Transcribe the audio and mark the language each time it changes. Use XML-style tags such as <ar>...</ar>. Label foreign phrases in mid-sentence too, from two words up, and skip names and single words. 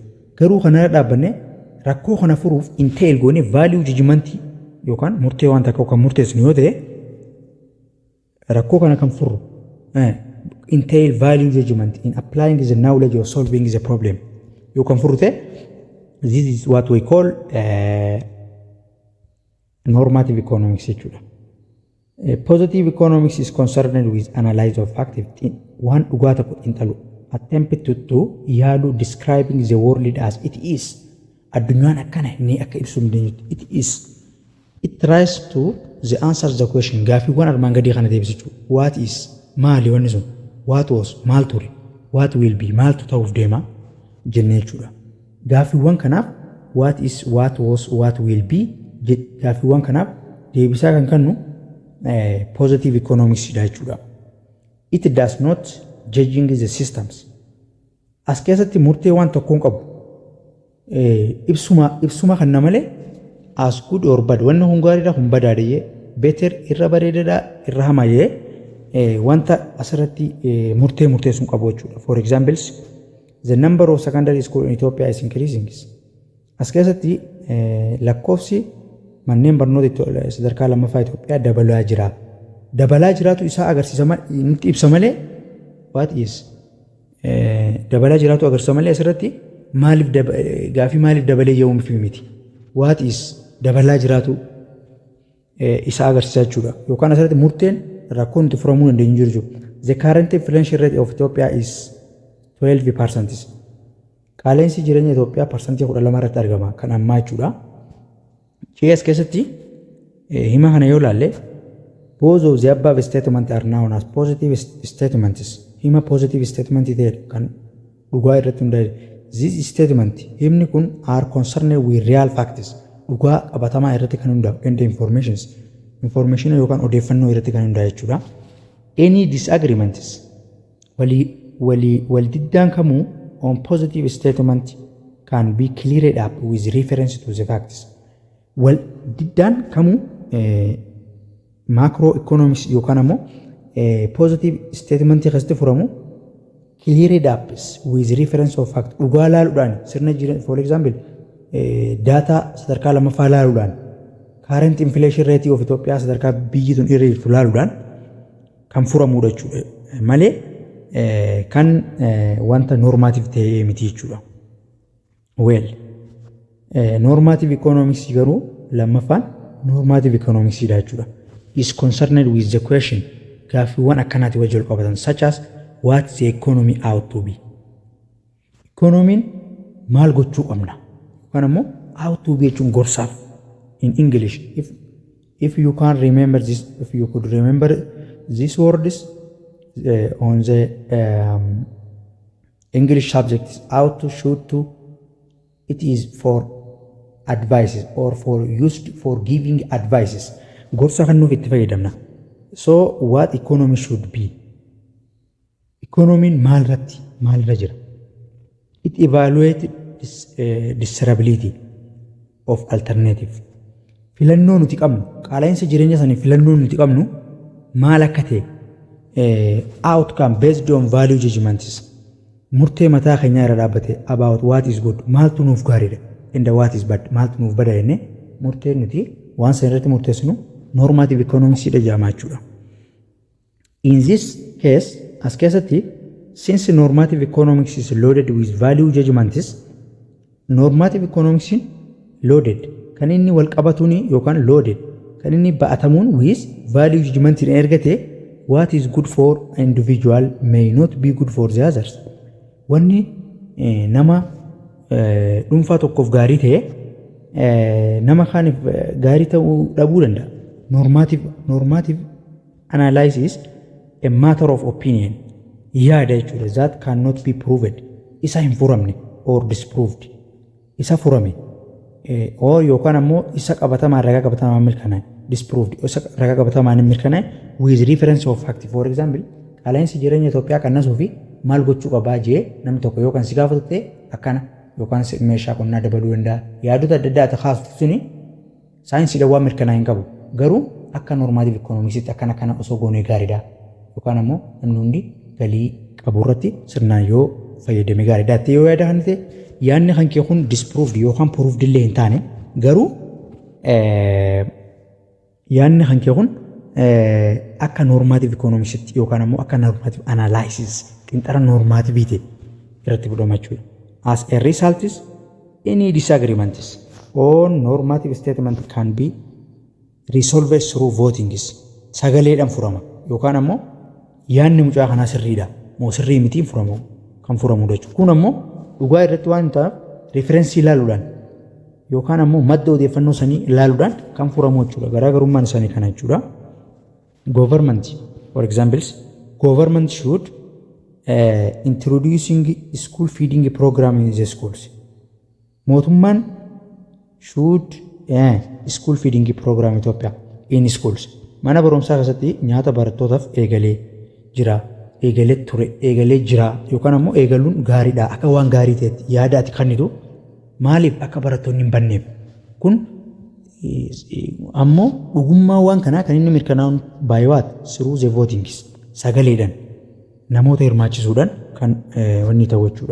<om>Garuu kanarra dhaabbanne rakkoo kana furuuf entail goone</om> <en>value judgment</en> <om>yookaan murtee waan takka kan murteessinu yoo ta'e rakkoo kana kan furu</om> <en>entail value judgment in applying the knowledge of solving the problem</en> <om>yookaan furu ta'e</om> <en>this is what we call normative economics</en> <om>jechuudha.</om> <en>Positive economics is concerned with analysis of fact</en> <om>waan dhugaa tokko xiinxalu</om> <en>attempt to yaadu describing the world as it is.</en> <om>Addunyaan akkana ni akka ibsuu dandeenyutti</om> <en>it is. It tries to the answer the question</en> <om>gaafiiwwan armaan gadii kana deebisuu.</om> <en>What is</en> <om>maali wanni sun?</om> <en>What was</en> <om>maal ture?</om> <en>What will be</en> <om>maaltu ta'uuf deema jennee jechuudha. Gaafiiwwan kanaaf</om> <en>what is what was what will be</en> <om>gaafiiwwan kanaaf deebisaa kan kennu</om> <en>positive economics</en> <om>dha jechuudha.</om> <en>It does not judging the systems.</en> <om>As keessatti murtee waan tokkoon qabu ibsuma kan namalee</om> <en>as good or bad</en> <om>wanna hun gaariidha hun badaadhee better irra bareedaadha irra hamayee wanta asirratti murteessuun qabu jechuudha.</om> <en>For example, the number of secondary school in Ethiopia is increasing.</en> <om>As keessatti lakkoofsi manneen barnoota sadarkaa lammaffaa Itoophiyaa dabalaa jiraatu isaa agarsiisa nutti ibsa malee</om> <en>what is</en> <om>dabalaa jiraatu agarsiisa malee asirratti maaliif gaafii maaliif dabalee yoo miti</om> <en>what is</en> <om>dabalaa jiraatu isaa agarsiisa jechuudha. Yookaan asirratti murteen rakkoo nuti furamuu dandeenyu jiru.</om> <en>The current inflation rate of Ethiopia is 12%.</en> <om>Qaaleensi jireenya Itoophiyaa parsantii 12 irratti argama kan ammaa jechuudha. CS keessatti hima kana yoo laalle</om> <en>both of the above statements are known as positive statements.</en> <om>Hima</om> <en>positive statement</en> <om>ta'e kan dhugaa irratti hundaa'e.</om> <en>This statement</en> <om>himni kun</om> <en>are concerned with real facts.</en> <om>Dhugaa qabatamaa irratti kan hundaa'u</om> <en>and information</en> <om>yookaan odeeffannoo irratti kan hundaa'e jechuudha.</om> <en>Any disagreements</en> <om>wal diddaan kamuu</om> <en>on positive statement can be cleared up with reference to the facts. Well,</en> <om>diddaan kamuu macroeconomics yookaan ammoo</om> <en>positive statement</en> <om>keessatti furamu</om> <en>cleared up with reference of fact.</en> <om>Dhugaa laaluudhaan sirna jireenya</om> <en>for example data</en> <om>sadarkaa lammaffaa laaluudhaan</om> <en>current inflation rate of Ethiopia</en> <om>sadarkaa biyyi tun irra jirtu laaluudhaan kan furamudha jechuudha. Malee kan wanta normative ta'ee miti jechuudha. Well,</om> <en>normative economics</en> <om>garuu lammaffaan</om> <en>normative economics</en> <om>dha jechuudha.</om> <en>Is concerned with the question</en> <om>gaaffiiwwan akkanaati wajjin qabatan</om> <en>such as what the economy ought to be.</en> <om>Economiin maal gochuu qabna yookaan ammoo</om> <en>ought to be</en> <om>jechuun gorsaaf</om> <en>in English. If you can remember this, if you could remember these words on the English subjects, ought to, should to, it is for advices or for used for giving advices.</en> <om>Gorsa kan nuuf itti fayyadamna.</om> <en>So what economy should be?</en> <om>Economy maal irra jira?</om> <en>It evaluates desirability of alternative.</en> <om>Filannoo nuti qabnu qaala'insa jireenya sanii filannoo nuti qabnu maal akka ta'e</om> <en>outcome based on value judgments.</en> <om>Murtee mataa keenyaa irra dhaabbate</om> <en>about what is good</en> <om>maaltu nuuf gaariidha</om> <en>and what is bad</en> <om>maaltu nuuf bada jennee murtee nuti waan san irratti murteessinu</om> <en>normative economics</en> <om>dha jedhama jechuudha.</om> <en>In this case</en> <om>as keessatti</om> <en>since normative economics is loaded with value judgments, normative economics loaded</en> <om>kan inni wal qabatuuni yookaan</om> <en>loaded</en> <om>kan inni ba'atamuun</om> <en>with value judgment ergate what is good for individual may not be good for the others.</en> <om>Wanni nama dhuunfaa tokkoof gaarii ta'e nama kaaniif gaarii ta'uu dhabuu danda'a.</om> <en>Normative analysis a matter of opinion</en> <om>yaada jechuudha</om> <en>that cannot be proved</en> <om>isa hin furamne</om> <en>or disproved</en> <om>isa furame or yookaan ammoo isa qabatamaan ragaa qabatamaan mirkanaa'e disproved isa ragaa qabatamaan mirkanaa'e</om> <en>with reference of fact. For example</en> <om>qaala'insi jireenya Itoophiyaa qannasuu fi maal gochuu qabaa jee namni tokko yookaan si gaafatu ta'e akkana yookaan meeshaa qonnaa dabaluu danda'a yaadota adda addaa kaasuuf suni saayinsiidhaan waan mirkanaa'e hin qabu garuu akka</om> <en>normative economicsitti</en> <om>akkana kana osoo goonee gaariidha yookaan ammoo namni hundi galii qabu irratti sirnaan yoo fayyadame gaariidha ta'e yoo yaada kan ta'e yaadni kan kee kun disproved yookaan proved illee hin taane garuu yaadni kan kee kun akka</om> <en>normative economicsitti</en> <om>yookaan ammoo akka</om> <en>normative analysis</en> <om>qinxara normativity irratti fudhama jechuudha.</om> <en>As a result is any disagreements on normative statement can be resolved through voting.</en> <om>Sagaleedhaan furama yookaan ammoo yaadni mucaa kanaa sirriidha moo sirrii mitiin furamu kan furamudha jechuudha. Kun ammoo dhugaa irratti waan ta'eef referensii ilaaluudhaan yookaan ammoo madda odeeffannoo sanii ilaaluudhaan kan furamu jechuudha. Garaagarummaan isaanii kana jechuudha.</om> <en>Government for examples government should introducing school feeding program in the schools. Mootummaan should school feeding program Ethiopia in schools.</en> <om>Mana barumsaa keessatti nyaata barattootaaf eegalee jira yookaan ammoo eegaluun gaariidha akka waan gaarii ta'etti yaada ati kennitu maaliif akka barattoonni hin banneef kun ammoo dhugummaa waan kanaa kan inni mirkanaa'uun baay'aat</om> <en>through the voting</en> <om>sagaleedhaan namoota hirmaachisuudhaan kan wanni ta'u jechuudha.</om>